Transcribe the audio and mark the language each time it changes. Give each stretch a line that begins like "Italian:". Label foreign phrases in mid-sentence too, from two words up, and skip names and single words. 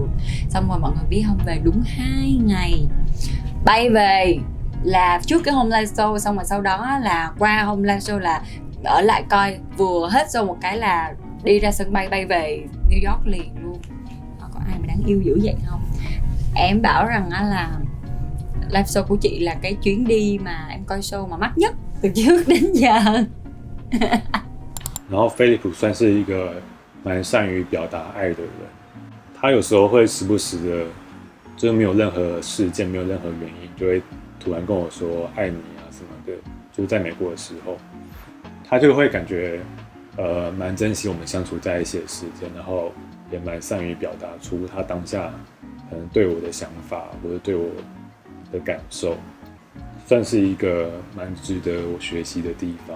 Vietnamese: Xong rồi mọi người biết không, về đúng 2 ngày bay về, là trước cái hôm
English: live show,
Vietnamese: xong rồi sau đó là qua hôm
English: live show
Vietnamese: là ở lại coi, vừa hết show một cái là đi ra sân bay bay về New York liền luôn. Có ai mà đáng yêu dữ vậy không? Em bảo rằng là
English: live show
Vietnamese: của chị là cái chuyến đi mà em coi show mà mắc nhất từ trước đến giờ.
Chinese: 然后 Phillip 算是一个蛮善于表达爱的人，他有时候会时不时的，就是没有任何事件、没有任何原因，就会突然跟我说爱你啊什么的。就是在美国的时候，他就会感觉蛮珍惜我们相处在一起的时间，然后也蛮善于表达出他当下可能对我的想法或者对我的感受，算是一个蛮值得我学习的地方。